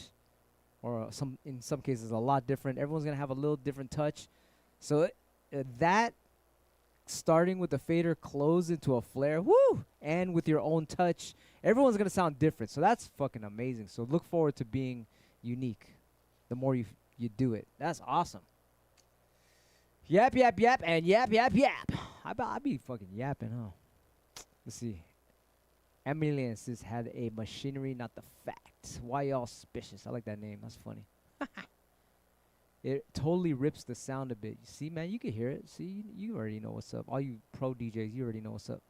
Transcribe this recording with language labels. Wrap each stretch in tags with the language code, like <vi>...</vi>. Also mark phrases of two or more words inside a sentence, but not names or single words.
<en>Or in some cases, a lot different. Everyone's going to have a little different touch. So that... starting with the fader closed into a flare, woo, and with your own touch, everyone's gonna sound different. So that's fucking amazing. So look forward to being unique. The more you do it, that's awesome. Yap yap yap and yap yap yap. I be fucking yapping, huh? Let's see. Emilian says had a machinery, not the fact. Why y'all suspicious? I like that name. That's funny. It totally rips the sound a bit. You see, man, you can hear it. See, you already know what's up. All you pro DJs, you already know what's up.</en>